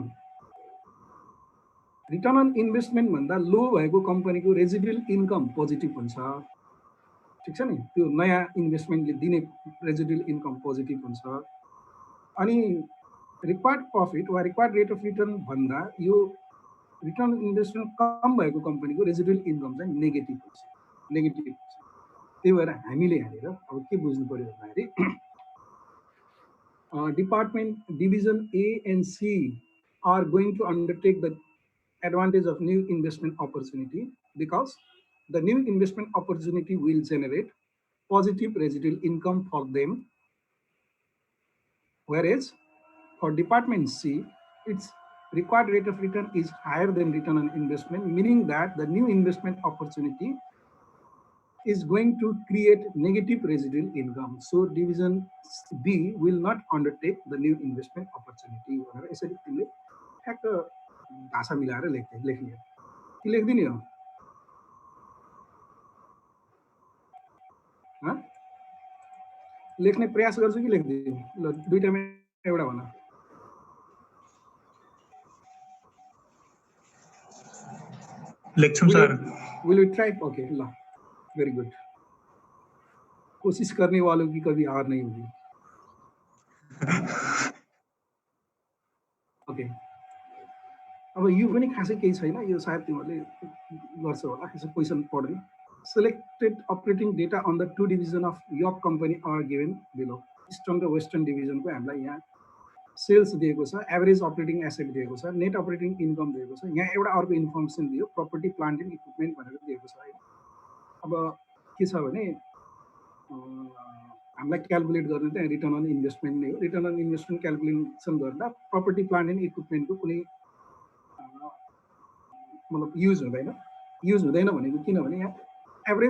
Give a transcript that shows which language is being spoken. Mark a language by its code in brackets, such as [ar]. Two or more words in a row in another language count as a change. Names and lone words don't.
[en] return on investment [ne] भन्दा लो भएको कम्पनीको [en] residual income positive [ne] हुन्छ ठिक छ नि त्यो नयाँ इन्भेस्टमेन्टले दिने [en] residual income positive [ne] हुन्छ अनि [en] required profit [ne] वा [en] required rate of return [ne] भन्दा यो [en] return investment [ne] कम भएको कम्पनीको [en] residual income [ne] चाहिँ नेगेटिभ हुन्छ त्यही भएर हामीले यहाँनिर अब के बुझ्नु पर्यो भन्दाखेरि [en] department division A and C are going to undertake the advantage of new investment opportunity because the new investment opportunity will generate positive residual income for them, whereas for department C its required rate of return is higher than return on investment, meaning that the new investment opportunity is going to create negative residual income. So division B will not undertake the new investment opportunity. [ne] यसरी तिमीले ठ्याक्क भाषा मिलाएर लेख्ने कि लेख्दिने हो लेख्ने प्रयास गर्छु कि लेख्दिने ल दुईटामा एउटा भन लेख्छौं सर [en] will you try okay [hi] ल [en] very good [hi] कोशिश करने वालों की कभी हार नहीं होगी ओके [ne] अब यो पनि खासै केही छैन यो सायद तिमीहरूले गर्छ होला खासै क्वेसन पढ्ने [en] selected operating data on the two division of York company are given below [ne] eastern र [en] western division [ne] को हामीलाई यहाँ सेल्स दिएको छ [en] average operating asset [ne] दिएको छ [en] net operating income [ne] दिएको छ यहाँ एउटा अर्को इन्फर्मेसन दियो [en] property plant and equipment [ne] भनेर दिएको छ हैन अब के छ भने हामीलाई क्याल्कुलेट गर्ने चाहिँ [en] return on investment [ne] नै हो [en] return on investment calculation [ne] गर्दा [en] property plant and equipment [ne] कुनै मतलब युज हुँदैन भनेको किनभने यहाँ एभरेज